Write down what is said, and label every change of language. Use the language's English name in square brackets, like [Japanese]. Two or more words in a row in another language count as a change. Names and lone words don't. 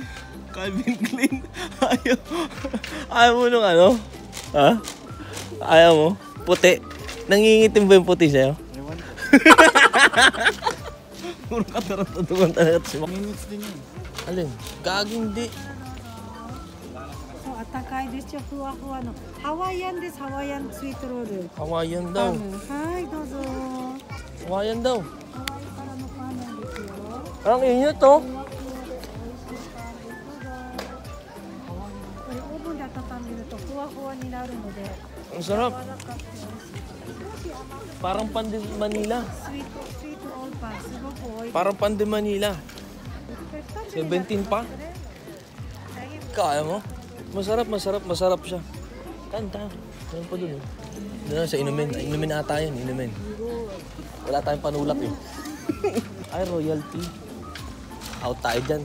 [Filipino] Calvin Klein. Ayaw. Ayaw mo nung ano? Ha? Ayaw mo? Puti. Nangingitim ba yung puti sa'yo? Ewan ko. Puro katarot-tutungan talaga si Mac. Minutes din yun. Alin? Gaging di. [Japanese] あったかいですよ、ふわふわのハワイアンです、ハワイアンスイートロール [Filipino] Hawaiian [Japanese] パ [Filipino] daw. [Japanese] ンはい、どうぞ [Filipino] Hawaiian daw. [Japanese] ハワイからのパンなんですよ [Filipino] Ang inyo to. [Japanese] ふわふわこれオーブンで温めるとふわふわになるので [Filipino] Ang sarap. [Japanese] 柔らかくて美味しい [Filipino] Parang Pande Manila. [Japanese] スイートオールパンすごく美味しい [Filipino] Parang Pande Manila. 17 pa? Kaya mo? Masarap siya. Kanta. Meron pa dun eh. Doon sa inumin. Inumin ata yun, inumin. Wala tayong panulak eh. Ay, royalty. Out tayo dyan.